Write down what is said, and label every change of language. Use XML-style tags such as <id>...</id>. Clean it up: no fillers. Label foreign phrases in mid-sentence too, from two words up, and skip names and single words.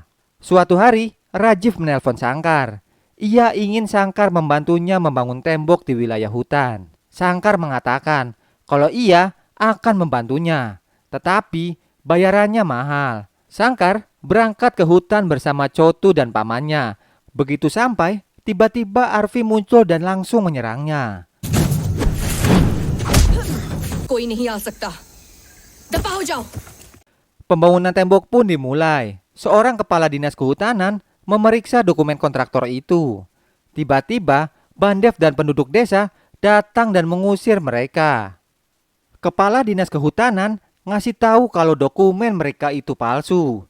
<id>Suatu hari, Rajiv menelpon Shankar. Ia ingin Shankar membantunya membangun tembok di wilayah hutan. Shankar mengatakan kalau ia akan membantunya, tetapi bayarannya mahal. Shankar berangkat ke hutan bersama Chotu dan pamannya. Begitu sampai, tiba-tiba Arfi muncul dan langsung menyerangnya.</id> <hi>कोई नहीं आ सकता दफा हो जाओ</hi> <id>Pembangunan tembok pun dimulai. Seorang kepala dinas kehutanan memeriksa dokumen kontraktor itu. Tiba-tiba, Bandev dan penduduk desa datang dan mengusir mereka. Kepala dinas kehutanan ngasih tahu kalau dokumen mereka itu palsu.</id>